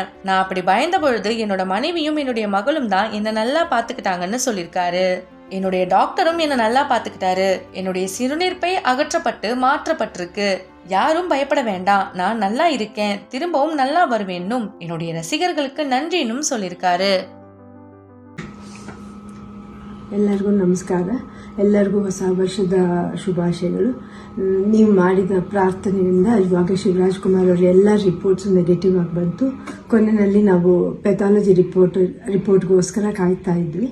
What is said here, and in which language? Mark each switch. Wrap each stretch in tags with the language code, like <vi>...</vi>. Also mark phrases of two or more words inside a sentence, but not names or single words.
<ta>நான் அப்படி பயந்த பொழுது என்னோட மனைவியும் என்னுடைய மகளும் தான் என்ன நல்லா பாத்துக்கிட்டாங்கன்னு சொல்லியிருக்காரு. என்னுடைய டாக்டரும் என்ன நல்லா பாத்துக்கிட்டாரு. என்னுடைய சிறுநீர் பை அகற்றப்பட்டு மாற்றப்பட்டிருக்கு. யாரும் பயப்பட வேண்டாம், நான் நல்லா இருக்கேன், திரும்பவும் நல்லா வருவேன்னும் என்னுடைய ரசிகர்களுக்கு நன்றினும் சொல்லியிருக்காரு.</ta> <kn>ಎಲ್ಲರಿಗೂ ನಮಸ್ಕಾರ. ಎಲ್ಲರಿಗೂ ಹೊಸ ವರ್ಷದ ಶುಭಾಶಯಗಳು. ನೀವು ಮಾಡಿದ ಪ್ರಾರ್ಥನೆಯಿಂದ ಇವಾಗ ಶಿವರಾಜ್ಕುಮಾರ್ ಅವರ ಎಲ್ಲ</kn> <en>reports negative</en> <kn>ಆಗಿ ಬಂತು. ಕೊನೆಯಲ್ಲಿ ನಾವು ಪೆಥಾಲಜಿ ರಿಪೋರ್ಟ್ಗೋಸ್ಕರ ಕಾಯ್ತಾ ಇದ್ವಿ.</kn>